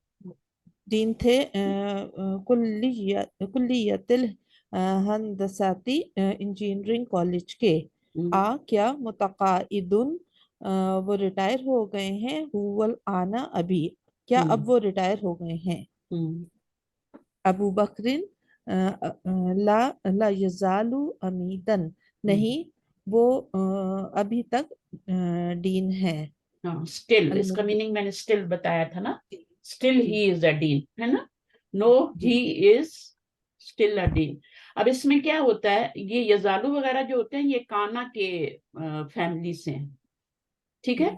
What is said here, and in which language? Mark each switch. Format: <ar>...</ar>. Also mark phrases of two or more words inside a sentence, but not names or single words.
<hi>डीन थे</hi> <ar>كلية الهندسة,</ar> <hi>इंजीनियरिंग कॉलेज के। हम्म, क्या मुतक़ाइदुन, वो रिटायर हो गए हैं,</hi> <ar>هو الآن,</ar> <hi>अभी, क्या अब वो रिटायर हो गए हैं। हम्म,</hi> <ar>أبو بكرٍ، لا لا يزال عميدًا,</ar> <hi>नहीं, वो अभी तक डीन है। हाँ स्टिल, इसका अलमुद मीनिंग मैंने स्टिल बताया था ना। जी स्टिल जी</hi> <en>He is a dean,</en> <hi>है ना।</hi> <en>नो,</en> <hi>जी</hi> <en>He is still a dean.</en> <hi>अब इसमें क्या होता है, ये यजालू वगैरह जो होते हैं ये काना के फैमिली से हैं, ठीक है।</hi>